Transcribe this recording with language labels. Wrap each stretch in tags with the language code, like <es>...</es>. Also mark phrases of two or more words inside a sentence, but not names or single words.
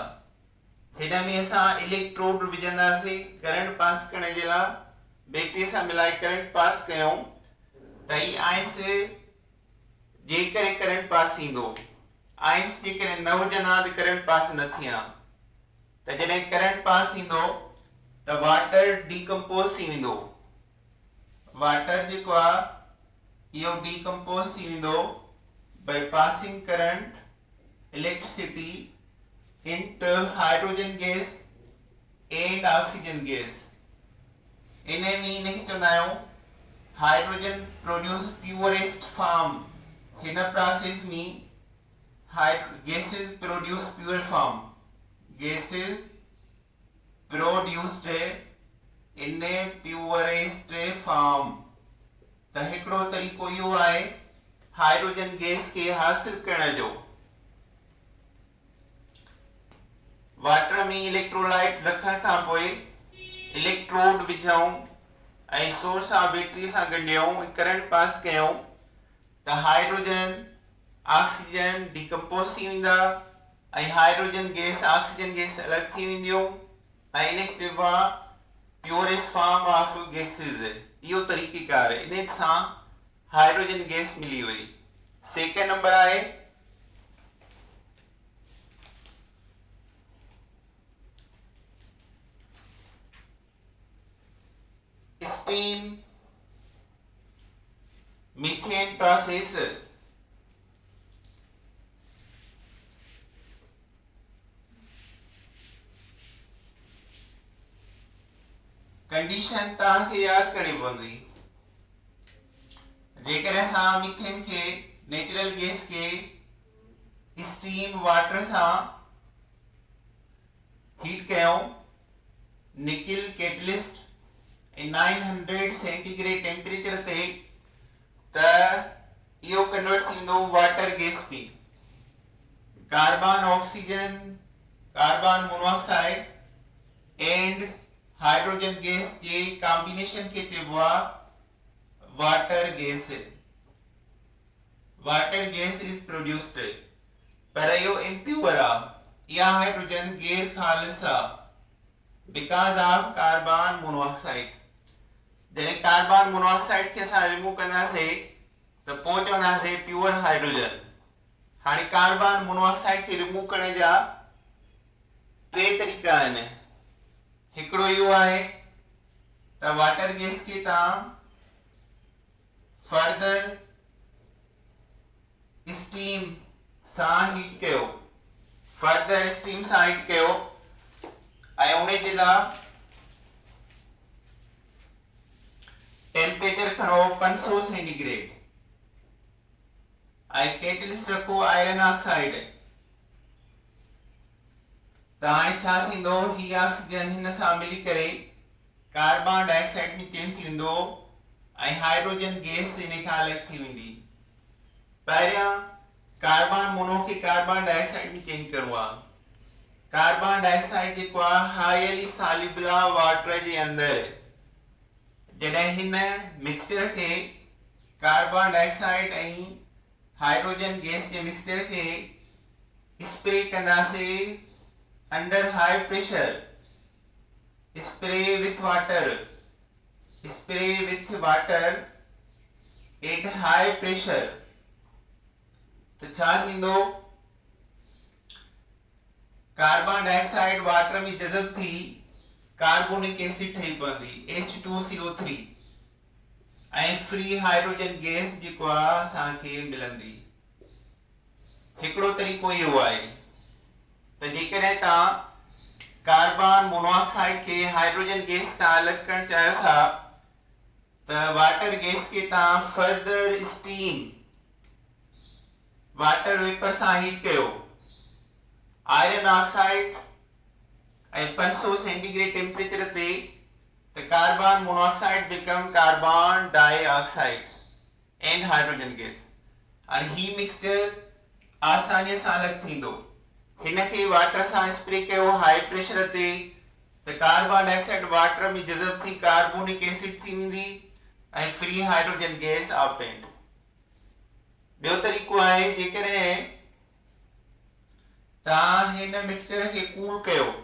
<sd>हिन में असां इलेक्ट्रोड विझंदासीं</sd> <en>current pass</en> <sd>करण जे लाइ बैटरी सां मिलाए</sd> <en>current pass</en> <sd>कयूं त ही आयन्स जे करे</sd> <en>current pass</en> <sd>थींदो आयन्स जे करे न हुजनि हा त</sd> <en>current pass</en> <sd>न थिया त जॾहिं</sd> <en>current pass</en> <sd>थींदो त</sd> <en>water decompose</en> <sd>थी वेंदो वाटर जेको आहे इहो डीकम्पोज थी वेंदो</sd> <en>by passing current electricity into hydrogen gas and oxygen gas</en> <sd>इन्हें में नहीं चवंदा आहियूं</sd> <en>hydrogen produce purest form</en> <sd>हिन प्रोसेस में</sd> <en>gases produce pure form gases produced in a purest form</en> <sd>त हिकिड़ो तरीक़ो इहो आहे</sd> <en>hydrogen gas</en> <sd>के हासिल करण जो वाटर में इलेक्ट्रोलाइट रखण खां पोइ इलेक्ट्रोड विझूं ऐं</sd> <en>source of battery</en> <sd>सां ॻंढियूं</sd> <en>current pass</en> <sd>कयूं त</sd> <en>hydrogen oxygen decompose</en> <sd>थी वेंदा ऐं</sd> <en>hydrogen gas oxygen gas</en> <sd>अलॻि थी वेंदियूं ऐं इन चइबो आहे</sd> <en>purest form of gases</en> <sd>इहो तरीक़ेकार इन सां</sd> <en>hydrogen gas</en> <sd>मिली हुई</sd> <en>second number</en> <sd>आहे</sd> <en>steam methane process condition</en> <sd>तव्हांखे यादि करणी पवंदी जेकर असां मीथेन के</sd> <en>natural gas</en> <sd>के</sd> <en>steam water</en> <sd>सां हीट कयूं</sd> <en>nickel catalyst 900 centigrade temperature</en> <sd>ते त इहो कन्वर्ट थींदो</sd> <en>water gas</en> <sd>में</sd> <en>carbon oxygen carbon monoxide and hydrogen gas</en> <sd>जे कॉम्बिनेशन के चइबो आहे</sd> <en>water gas is produced</en> <sd>पर इहो इम्प्योर आहे इहा हाइड्रोजन गैर खालिस आहे बिकॉज</sd> <en>of carbon monoxide</en> <sd>जॾहिं</sd> <en>carbon monoxide</en> <sd>खे असां रिमूव कंदासीं त पोइ चवंदासीं</sd> <en>pure hydrogen</en> <sd>हाणे</sd> <en>carbon monoxide</en> <sd>खे रिमूव करण जा टे तरीक़ा आहिनि हिकिड़ो इहो आहे त</sd> <en>water gas</en> <sd>खे तव्हां</sd> <en>further steam</en> <sd>सां हीट कयो ऐं उन जे लाइ टेम्परेचर खणो 500 सेंटीग्रेड ऐं कैटलिस्ट रखो</sd> <en>iron oxide</en> <sd>त हाणे छा थींदो ही ऑक्सीजन हिन सां मिली करे</sd> <en>carbon dioxide</en> <sd>में चेंज थी वेंदो ऐं</sd> <en>hydrogen gas</en> <sd>इन खां अलॻि थी वेंदी। पहिरियां</sd> <en>carbon mono</en> <sd>खे</sd> <en>carbon dioxide</en> <sd>में चेंज करिणो आहे।</sd> <en>carbon dioxide</en> <sd>जेको आहे</sd> <en>highly soluble</en> <sd>आहे वाटर जे अंदरि। जॾहिं हिन मिक्सचर खे</sd> <en>carbon dioxide</en> <sd>ऐं</sd> <en>hydrogen gas</en> <sd>जे मिक्सचर खे स्प्रे कंदासीं</sd> <en>under high pressure, spray with water at high pressure,</en> <sd>तो छा थींदो</sd> <en>carbon dioxide water</en> <sd>में जज़ब थी</sd> <en>carbonic acid</en> <sd>ठही पवंदी H2CO3 ऐं</sd> <en>free hydrogen gas</en> <sd>जेको आहे असांखे मिलंदी। हिकिड़ो तरीक़ो इहो आहे त जेकॾहिं तव्हां</sd> <en>carbon monoxide</en> <sd>के</sd> <en>hydrogen gas</en> <sd>खां अलॻि करणु चाहियो था त</sd> <en>water gas</en> <sd>के तव्हां</sd> <en>further steam water vapour</en> <sd>सां हीट कयो।</sd> <en>iron oxide ऐं 500 centigrade temperature</en> <sd>ते त</sd> <en>carbon monoxide become carbon dioxide and hydrogen gas.</en> <sd>हाणे ही मिक्सचर आसानीअ सां अलॻि थींदो। हिन खे वाटर सां स्प्रे कयो</sd> <en>high pressure</en> <sd>ते त</sd> <en>carbon dioxide water</en> <sd>में जज़ब थी</sd> <en>carbonic acid</en> <sd>थी वेंदी ऐं</sd> <en>free hydrogen gas obtained.</en> <sd>ॿियो तरीक़ो आहे जेकॾहिं तव्हां हिन मिक्सचर खे कूल कयो,</sd>